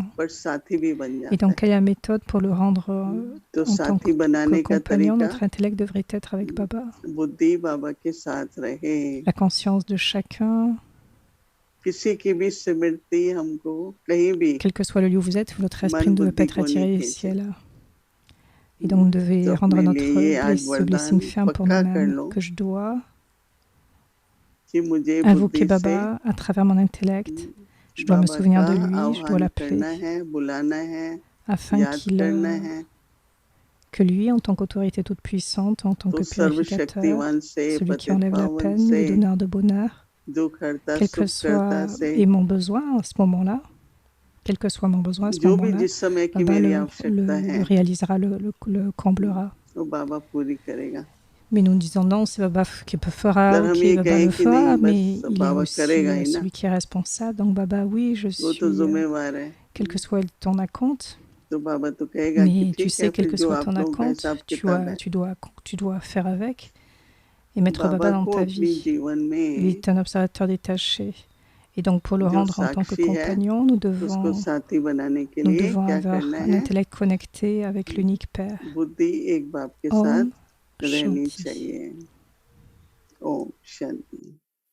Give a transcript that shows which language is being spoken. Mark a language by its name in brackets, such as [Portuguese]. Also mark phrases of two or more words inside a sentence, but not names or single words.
[Hindi] पर साथी भी बन [French] Et [Hindi] जाता [French] donc, [Hindi] है। [French] quelle est la méthode pour le rendre [Hindi] तो [French] en tant [Hindi] साथी [French] que [Hindi] बनाने का [French] compagnon? [Hindi] तरीका [French] Notre intellect devrait être avec Baba. [Hindi] बुद्धि बाबा के साथ रहे। [French] La conscience de chacun, [Hindi] किसी की भी स्मृति हमको कहीं भी [French] quel que soit le lieu où vous êtes, votre esprit [Hindi] मन [French] ne doit pas [Hindi] बुद्धि [French] être [Hindi] को नहीं [French] attiré au [Hindi] खींचे। [French] ciel. Et donc, vous devez [Hindi] तो [French] rendre [Hindi] अपने [French] notre [Hindi] लिए ये आज [French] ce [Hindi] वरदान [French] blessing ferme pour [Hindi] पक्का कर [French] nous-mêmes, [Hindi] लो [French] que je dois [Hindi] कि मुझे [French] invoquer [Hindi] बुद्धि से [French] Baba à travers mon intellect. Je dois me [Hindi] बाबा [French] souvenir [Hindi] का [French] de lui, je dois [Hindi] आह्वान [French] l'appeler, [Hindi] करना है, बुलाना है, [French] afin [Hindi] याद करना है। [French] que lui, en tant qu'autorité toute puissante, en tant [Hindi] तो [French] que purificateur, [Hindi] सर्वशक्तिमान से [French] celui qui [Hindi] पतित [French] enlève la [Hindi] पावन [French] peine, [Hindi] से [French] le donneur de bonheur, [Hindi] दुख हरता [French] quel que [Hindi] सुख करता [French] soit [Hindi] से [French] et mon besoin à ce moment-là, quel que soit mon besoin à ce [Hindi] जो भी [French] moment-là, [Hindi] जिस समय की [French] Baba [Hindi] मेरी [French] le [Hindi] आवश्यकता है [French] réalisera, le comblera. [Hindi] वो बाबा पूरी करेगा। [French] Mais nous disons non, c'est Baba qui fera, [Hindi] अगर हम [French] ok, [Hindi] ये [French] Baba [Hindi] कहें [French] le [Hindi] कि [French] fera, [Hindi] नहीं [French] mais [Hindi] बस [French] il est [Hindi] बाबा करेगा [French] aussi [Hindi] ही ना, [French] celui qui est responsable. Donc Baba, oui, je [Hindi] वो तो [French] suis, [Hindi] जिम्मेवार है। [French] quel que soit ton acompte, [Hindi] तो बाबा तो कहेगा कि [French] mais tu [Hindi] ठीक [French] sais, [Hindi] है [French] quel [Hindi] फिर [French] que [Hindi] जो [French] soit [Hindi] आप [French] ton [Hindi] लोगों का [French] acompte, [Hindi] हिसाब किताब है [French] tu dois faire avec et mettre [Hindi] बाबा [French] Baba dans [Hindi] को [French] ta [Hindi] अपनी [French] vie. [Hindi] जीवन [French] Il [Hindi] में [French] est un observateur détaché. Et donc, pour le [Hindi] जो [French] rendre en tant que [Hindi] साक्षी है [French] compagnon, nous [Hindi] उसको [French] devons, [Hindi] साथी बनाने के [French] nous [Hindi] लिए [French] devons [Hindi] क्या [French] avoir [Hindi] करना [French] un [Hindi] है। [French] intellect connecté avec l'unique Père. [Hindi] बुद्धि एक बाप के साथ Om रहनी Shanti. चाहिए। ओम शांति।